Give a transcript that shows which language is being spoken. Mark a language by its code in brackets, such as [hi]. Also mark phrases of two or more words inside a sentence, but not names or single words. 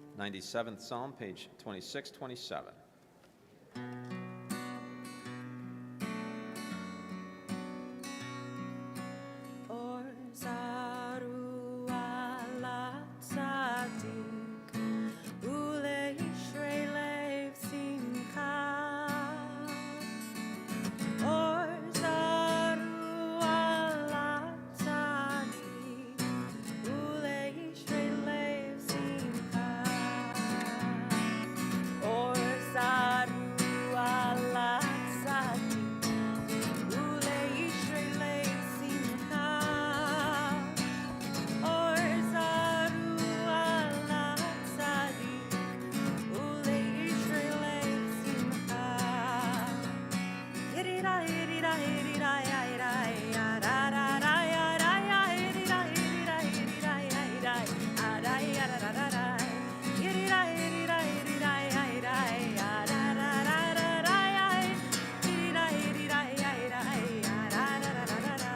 [en] 97th Psalm, page 2627. [he] אור זרוע לצדיק, ולישרי לב שמחה. אור זרוע לצדיק, ולישרי לב שמחה. אור זרוע לצדיק, ולישרי לב שמחה. אור זרוע לצדיק, ולישרי לב שמחה. Yirira, yirira, yirira, yirira, yara, ra, ra, yara, yirira, yirira, yirira, yirira, ara, yara, ra, ra, ra. Yirira, yirira, yirira, yirira, yara, ra, ra, ra, ra, yirira, yirira, yirira, yara, ra, ra, ra, ra.